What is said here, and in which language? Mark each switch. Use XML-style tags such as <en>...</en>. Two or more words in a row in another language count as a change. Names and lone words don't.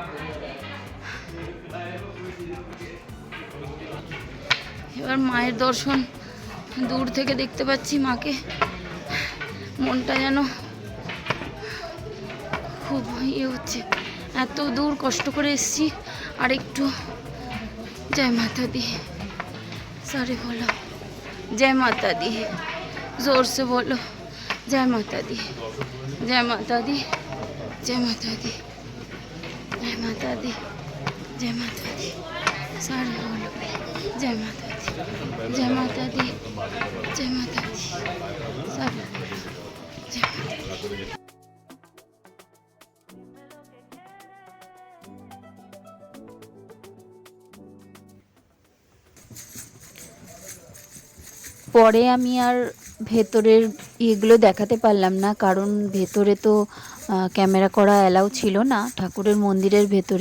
<bn>এবার মায়ের দর্শন দূর থেকে দেখতে পাচ্ছি মাকে, মনটা যেন খুব ইয়ে হচ্ছে। এত দূর কষ্ট করে এসেছি, আর একটু।</bn> <hi>जय माता दी, सारे बोलो जय माता दी, जोर से बोलो जय माता दी, जय माता दी, जय माता दी, जय माता दी, जय माता दी। सारे बोलो जय माता दी, जय माता दी, जय माता दी। सारे बोलो जय माता दी।</hi> <bn>পরে আমি আর ভেতরের ইয়েগুলো দেখাতে পারলাম না, কারণ ভেতরে তো ক্যামেরা করা অ্যালাউ ছিল না ঠাকুরের মন্দিরের ভেতরে।</bn>